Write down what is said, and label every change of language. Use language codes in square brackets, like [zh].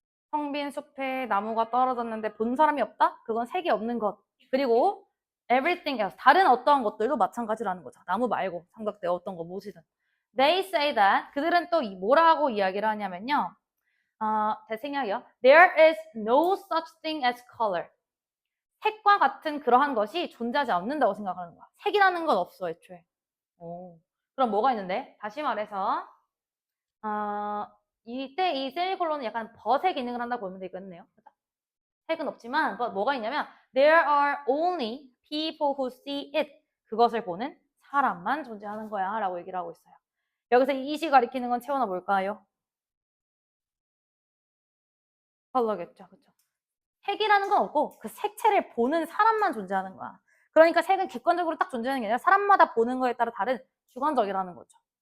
[ko] 텅 빈 숲에 나무가 떨어졌는데 본 사람이 없다? 그건 색이 없는 것. 그리고 everything else 다른 어떠한 것들도 마찬가지라는 거죠. 나무 말고 삼각대 어떤 거 무엇이든. They say that 그들은 또 뭐라고 이야기를 하냐면요. 제 생각이요. [en] There is no such thing as color. [ko] 색과 같은 그러한 것이 존재하지 않는다고 생각하는 거야. 색이라는 건 없어, 애초에. 오. 그럼 뭐가 있는데? 다시 말해서 이때 이 세미콜론은 약간 버색 기능을 한다고 보면 되겠네요. 색은 없지만 뭐가 있냐면 [en] There are only people who see it. [ko] 그것을 보는 사람만 존재하는 거야 라고 얘기를 하고 있어요. 여기서 이 이시 가리키는 건 채워나 뭘까요? 컬러겠죠. 그렇죠? 색이라는 건 없고 그 색채를 보는 사람만 존재하는 거야. 그러니까 색은 객관적으로 딱 존재하는 게 아니라 사람마다 보는 거에 따라 다른 주관적이라는 거죠.